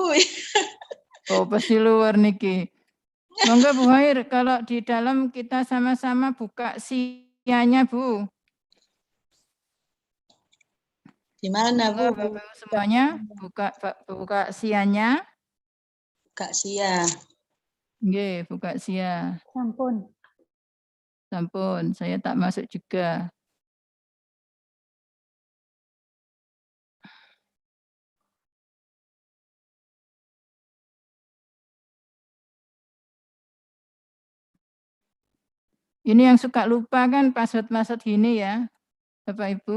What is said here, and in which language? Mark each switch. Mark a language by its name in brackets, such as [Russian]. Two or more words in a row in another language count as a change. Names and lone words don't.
[Indonesian] Oh, pasti luar niki. Monggo Bu Hoir, kalau di dalam kita sama-sama buka SIA-nya Bu. Di mana, Bu? Monggo Bapak semuanya buka SIA-nya. Kak Sia. Nggih, buka SIA. Sampun. Sampun, saya tak masuk juga. Ini yang suka lupa kan password-password gini ya, Bapak Ibu.